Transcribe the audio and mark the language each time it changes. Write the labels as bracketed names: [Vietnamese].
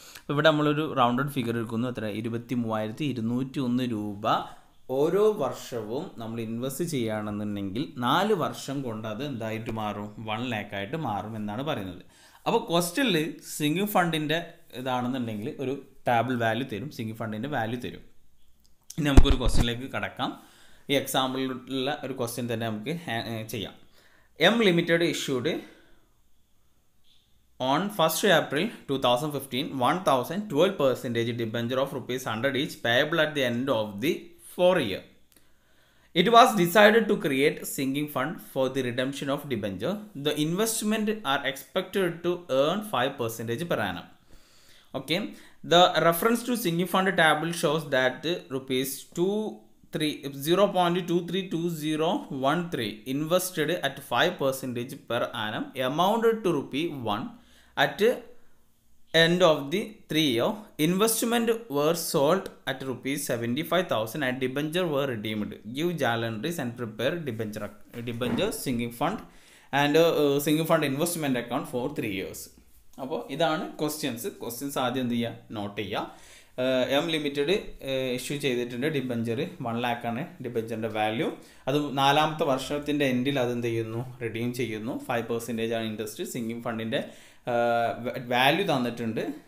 [Malayalam] അപ്പോൾ ഇവിടെ നമ്മളൊരു റൗണ്ടഡ് ഫിഗർ എടുക്കുന്നു. എത്ര? 23,201 രൂപ ഓരോ വർഷവും നമ്മൾ ഇൻവെസ്റ്റ് ചെയ്യുകയാണെന്നുണ്ടെങ്കിൽ 4 വർഷം കൊണ്ട് അത് എന്തായിട്ട് മാറും? 1 lakh ആയിട്ട് മാറും എന്നാണ് പറയുന്നത്. അപ്പോൾ ക്വസ്റ്റ്യനിൽ സിങ്കിങ് ഫണ്ടിൻ്റെ ഇതാണെന്നുണ്ടെങ്കിൽ ഒരു ടേബിൾ വാല്യൂ തരും, സിങ്കിങ് ഫണ്ടിൻ്റെ വാല്യൂ തരും. ഇനി നമുക്കൊരു ക്വസ്റ്റ്യനിലേക്ക് കടക്കാം. ഈ എക്സാമ്പിളിലുള്ള ഒരു ക്വസ്റ്റ്യൻ തന്നെ നമുക്ക് ചെയ്യാം. [English] M limited issued on 1st April 2015 1,012% debenture of ₹100 each payable at the end of the 4 year. It was decided to create sinking fund for the redemption of debenture. The investment are expected to earn 5% per annum. Okay, the reference to sinking fund table shows that ₹0.232013 invested at 5% per annum amounted to ₹1 at end of the 3 year. Investment were sold at ₹75,000 and debenture were redeemed. Give journal entries and prepare debenture sinking fund and sinking fund investment account for 3 years. [Malayalam] അപ്പോൾ ഇതാണ് questions ആദ്യം എന്ത് ചെയ്യുക? Not ചെയ്യുക. M limited issue ചെയ്തിട്ടുണ്ട്. Debenture 1 lakh ആണ് ഡിബഞ്ചറിൻ്റെ value. അത് 4ാമത്തെ വർഷത്തിൻ്റെ എൻഡിൽ അതെന്ത് ചെയ്യുന്നു? റിഡീം ചെയ്യുന്നു. 5% ആണ് ഇൻട്രസ്റ്റ്. സിങ്കിങ് ഫണ്ടിൻ്റെ വാല്യൂ തന്നിട്ടുണ്ട്.